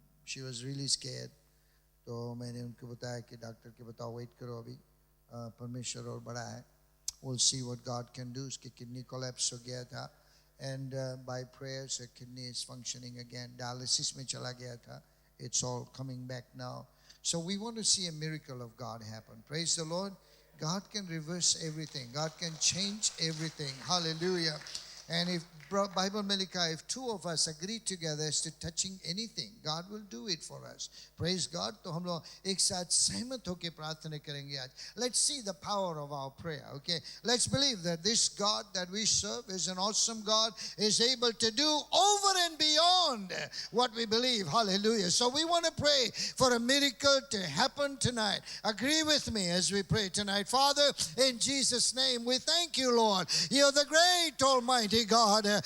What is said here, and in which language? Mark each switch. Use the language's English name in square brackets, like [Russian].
[English] she was really scared [Hindi] तो मैंने उनको बताया कि डॉक्टर के बताओ वेट करो अभी परमेश्वर और बड़ा है [English] we'll see what God can do [Hindi] उसकी किडनी कोलैप्स हो गया था [English] and by prayers her kidney is functioning again [Hindi] dialysis में चला गया था [English] it's all coming back now. So we want to see a miracle of God happen. Praise the Lord. God can reverse everything. God can change everything. Hallelujah. And if Bible Melika, if two of us agree together as to touching anything, God will do it for us. Praise God. [Hindi] तो हम लोग एक साथ सहमत होकर प्रार्थना करेंगे आज. [English] Let's see the power of our prayer. Okay. Let's believe that this God that we serve is an awesome God, is able to do over and beyond what we believe. Hallelujah. So we want to pray for a miracle to happen tonight. Agree with me as we pray tonight. Father, in Jesus' name, we thank you, Lord. You're the great Almighty Almighty God.